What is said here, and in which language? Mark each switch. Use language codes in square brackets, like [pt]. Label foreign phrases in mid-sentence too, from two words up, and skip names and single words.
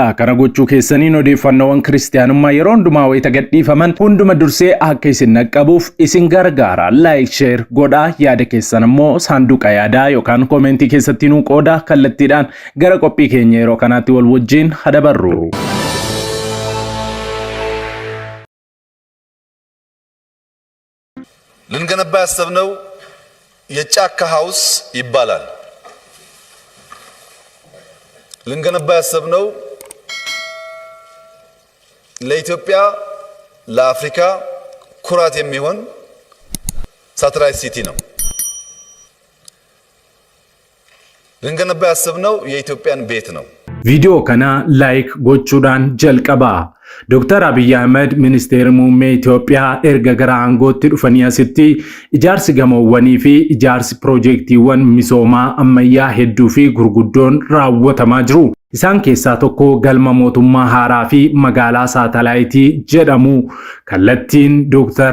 [om] Kana gochuu keessaniin odeeffannoowwan Kiristiyaanummaa yeroo hundumaa wayita gadhiifaman hunduma dursee akka isin naqqabuuf isin gargaara. [en] Like, share [om] godhaa. Yaada keessan immoo saanduqa yaadaa yookaan koomentii keessatti nu qooda kallattiidhaan gara qophii keenya yeroo kanaatti wal wajjin hadabarru. [am] ልንገነባ ያሰብነው የጫካ ሃውስ ይባላል። ልንገነባ ያሰብነው ለኢትዮጵያ ለአፍሪካ ኩራት የሚሆን ሳተላይት ሲቲ ነው። ልንገነባ ያሰብነው የኢትዮጵያን ቤት ነው። [om] viidiyoo kana laayik gochuudhaan jalqaba ዶክተር አብይ አህመድ ሚኒስቴር muummee Itoophiyaa erga gara aangootti dhufanii asitti ijaarsi gamoowwanii fi ijaarsi piroojeektiiwwan misoomaa ammayyaa hedduu fi gurguddoon raawwatamaa jiru. Isaan keessaa tokko galma mootummaa haaraa fi magaalaa saatalaayitii jedhamu kallattiin Dr.